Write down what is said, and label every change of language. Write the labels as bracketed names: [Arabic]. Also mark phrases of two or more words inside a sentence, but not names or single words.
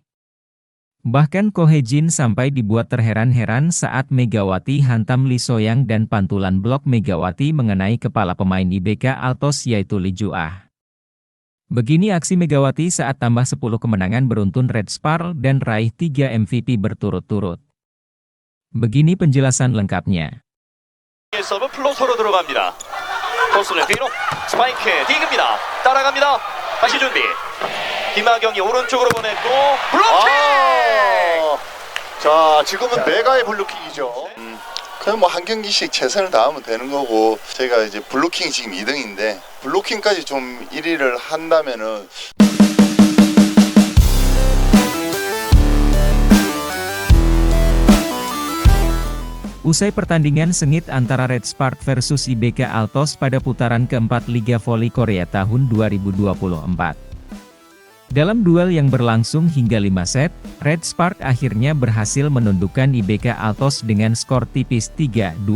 [Indonesian] Bahkan Ko Hee-jin sampai dibuat terheran-heran saat Megawati hantam Lee So-young dan pantulan blok Megawati mengenai kepala pemain IBK Altos yaitu Lee Ju-ah. Begini aksi Megawati saat tambah 10 kemenangan beruntun Red Spark dan raih 3 MVP berturut-turut. Begini penjelasan lengkapnya. [Korean] 서브 플로터로 들어갑니다. 토스는 뒤로 스파이크 디그입니다. 따라갑니다. 다시 준비. 김하경이 오른쪽으로 보냈고 블로킹! 자, 지금은 메가의 블로킹이죠. 그냥 뭐 한 경기씩 최선을 다하면 되는 거고, 제가 이제 블로킹이 지금 2등인데 블로킹까지 좀 1위를 한다면은 [Indonesian] Usai pertandingan sengit antara Red Spark versus IBK Altos pada putaran keempat Liga Voli Korea tahun 2024. Dalam duel yang berlangsung hingga 5 set, Red Spark akhirnya berhasil menundukkan IBK Altos dengan skor tipis 3-2.